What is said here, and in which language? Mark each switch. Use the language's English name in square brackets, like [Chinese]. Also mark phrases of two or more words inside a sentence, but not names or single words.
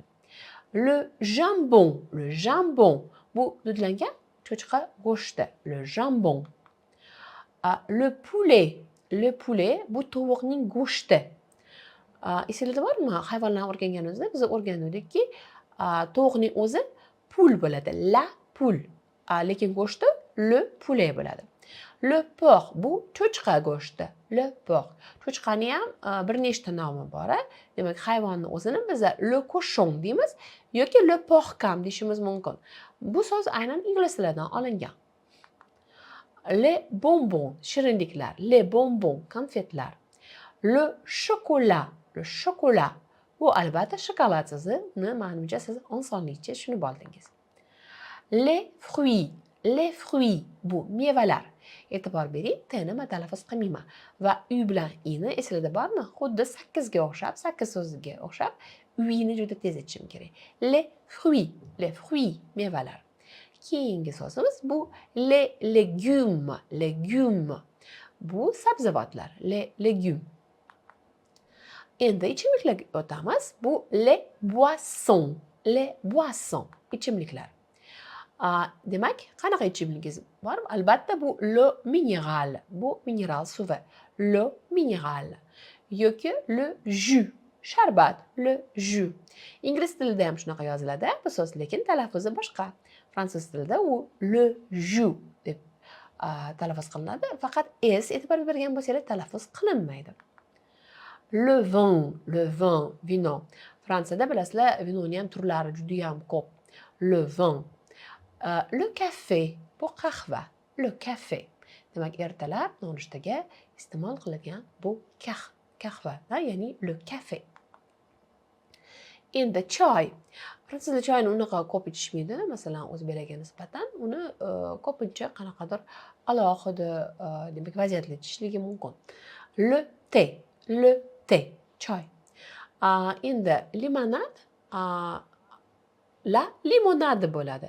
[French] Le jambon, [Uzbek] bu dudlangan cho'chqa go'shti, [French] le jambon. Le poulet, [Uzbek] bu tovuqning go'shti. Esingizda bormi? Hayvonlarni o'rganganimizda biz o'rgandikki, tovuqning o'zi poule bo'ladi, [French] la poule. [Uzbek] Lekin go'shti [French] le poulet [Uzbek] bo'ladi. [French] Le porc, [Uzbek] bu cho'chqa go'shti, [French] le porc. [Uzbek] Cho'chqani ham bir nechta nomi bor. Demak, hayvonning o'zini biz [French] le cochon [Uzbek] deymiz yoki [French] le porc [Uzbek] ham deyishimiz mumkin. Bu so'z aynan ingliz tilidan olingan. [French] les bonbons, shirinliklar, les bonbons, konfetlar. Le chocolat. [Uzbek] Bu albatta shokolad so'zi, uni ma'lumcha siz osonlikcha tushunib oldingiz. Les fruits, bu mevalar. E'tibor bering, t ni talaffuz qilmayman va u bilan i ni esingizda bormi? Xuddi 8 ga o'xshab, 8 so'ziga o'xshab, uyni juda tez aytishim kerak. [French] Les fruits, [Uzbek] mevalar. Keyingi so'zimiz bu [French] les légumes. [Uzbek] Bu sabzavotlar, [French] les légumes. [Uzbek] Endi ichimliklarga o'tamiz. Bu [French] les boissons, [Uzbek] ichimliklar. Demak, qanaqa ichimligingiz bor? Albatta bu [French] le minéral, [Uzbek] bu mineral suvi. [French] Le minéral yoki le jus, sharbat, le jus. [Uzbek] Ingliz tilida ham shunaqa yoziladi bu so'z, lekin talaffuzi boshqa. Fransuz tilida u [French] le jus [Uzbek] deb talaffuz qilinadi, faqat s e'tibor bergan bo'lsangiz talaffuz qilinmaydi. [French] Le vin, vino. [Uzbek] Fransiyada bilasizlar, vinoni ham turlari juda ham ko'p. [French] Le vin. Le café, [Uzbek] bu qahva. [French] Le café. [Uzbek] Demak, ertalab nonushtaga iste'mol qilingan bu qahva, ya'ni [French] le café. [Uzbek] Endi choy. Fransiyada choyni unaqa ko'p ichishmaydi, masalan, o'zbeklarga nisbatan uni ko'pincha qanaqadir alohida, demak, vaziyatda ichishligi mumkin. [French] Le thé, choy. [Uzbek] Endi limonad, [French] la limonade [Uzbek] bo'ladi.